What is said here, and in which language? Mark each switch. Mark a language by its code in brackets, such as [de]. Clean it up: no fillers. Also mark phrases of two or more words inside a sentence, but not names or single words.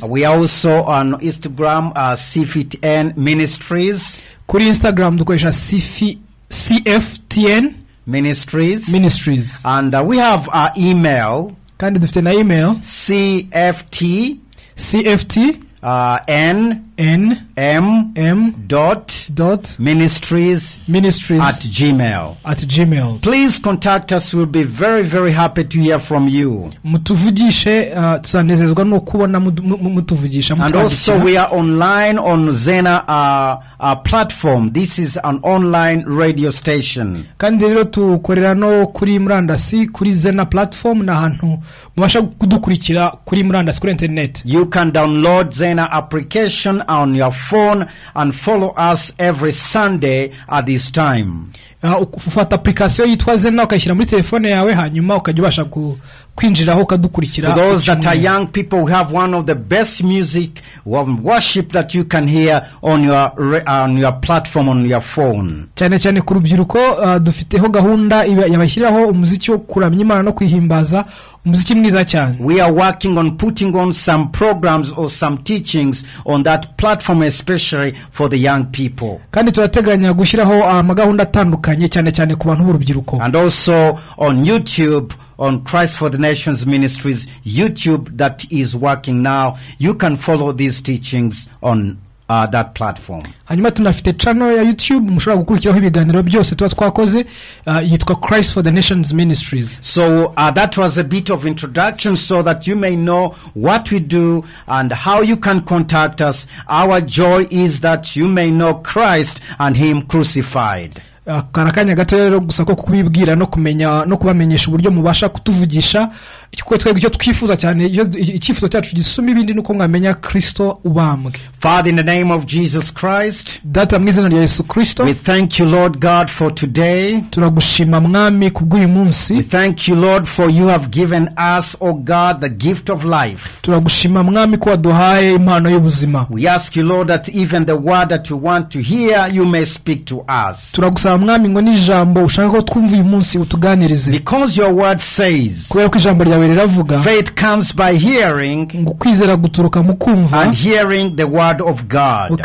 [en] We are also on Instagram CFTN Ministries. [rw] Kuri Instagram dukoresha CFTN [en] Ministries. And we have our email. [rw] Kandi dufite na email [en] CFT @ministries@gmail. Please contact us. We'll be very, very happy to hear from you. [rw] Mutuvugishe tuzanezezwa no kubona mutuvugisha. [en] And also we are online on Zena platform. This is an online radio station. [rw] Kandi rero tukorera no kuri murandasi kuri Zena platform na hantu mubasha kudukurikira kuri murandasi kuri internet. [en] You can download Zena application on your phone and follow us every Sunday at this time. [rw] ufata application yitwa Zena ukayishyira muri telefone yawe hanyuma ukajya ubasha kwinjiraho ukadukurikira. [en] To those that are young people, we have one of the best music worship that you can hear on your platform on your phone. [rw] cyane ku rubyiruko dufiteho gahunda yabashyiraho umuziki wo kuramya Imana no kwihimbaza, umuziki mwiza cyane. [en] We are working on putting on some programs or some teachings on that platform, especially for the young people. [rw] Kandi turateganya gushyiraho amagahunda atandukanye cyane ku bantu b'urubyiruko. [en] And also on YouTube, on Christ for the Nations Ministries YouTube that is working now. You can follow these teachings on that platform. [rw] Hanyuma tunafite channel ya YouTube mushobora gukurikiraho ibiganiro byose tuba twakoze, yitwa Christ for the Nations Ministries. [en] So that was a bit of introduction so that you may know what we do and how you can contact us. Our joy is that you may know Christ and him crucified. [rw] Karakanya gato rero gusa ko kubibwira no kumenya no kubamenyesha uburyo mubasha kutuvugisha, icyo twebwe icyo twifuza cyane, icyifuzo cyacu gisuma ibindi nuko mwamenya Kristo ubambwe. [en] Father, in the name of Jesus Christ, [rw] data mu izina rya Yesu Kristo, [en] we thank you Lord God for today. [rw] Turagushima mwami kubw'uyu munsi. [en] We thank you Lord for you have given us, oh God, the gift of life. [rw] Turagushima mwami ko waduhaye impano y'ubuzima. [en] We ask you Lord that even the word that you want to hear, you may speak to us. [rw] Turagusaba mwami ngo n'ijambo ushaka ko twumva uyu munsi utuganirize. [en] Because your word says, [rw] kubera ko ijambo ryawe riravuga, [en] faith comes by hearing, [rw] ngo kwizera guturuka mu kumva, [en] and hearing the word of God.